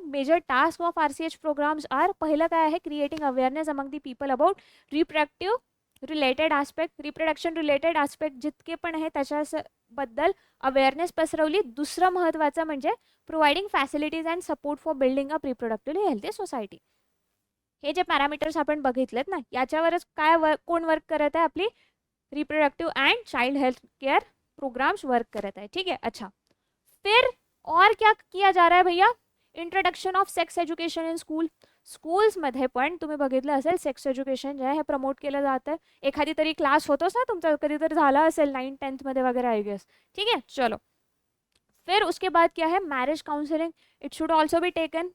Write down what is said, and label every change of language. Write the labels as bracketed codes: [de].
[en] major task of RCH programmes are, [mr] पहिलं काय आहे, [en] creating awareness among the people about reproductive related aspect, [mr] reproduction related aspect जितके पण आहे त्याच्याबद्दल अवेअरनेस पसरवली. दुसरं महत्त्वाचं म्हणजे [en] Providing facilities and support for building up reproductively healthy society. [mr] हे जे पॅरामीटर्स आपण बघितलेत ना, याच्यावरच काय कोण वर्क करत आहे, आपली reproductive and child health care programs work करत आहे. [hi] ठीक है, अच्छा. फिर और क्या किया जा रहा है भैया, [en] Introduction of sex education in school. [mr] स्कूल्समध्ये पण तुम्ही बघितलं असेल सेक्स एज्युकेशन जे आहे हे प्रमोट केलं जातं. एखादी तरी क्लास होतोच ना तुमचा, कधीतरी झाला असेल 9th 10th मध्ये वगैरे आय गेस. [hi] ठीक है, चलो. फिर उसके बाद क्या है, marriage counselling, [en] It should also be taken.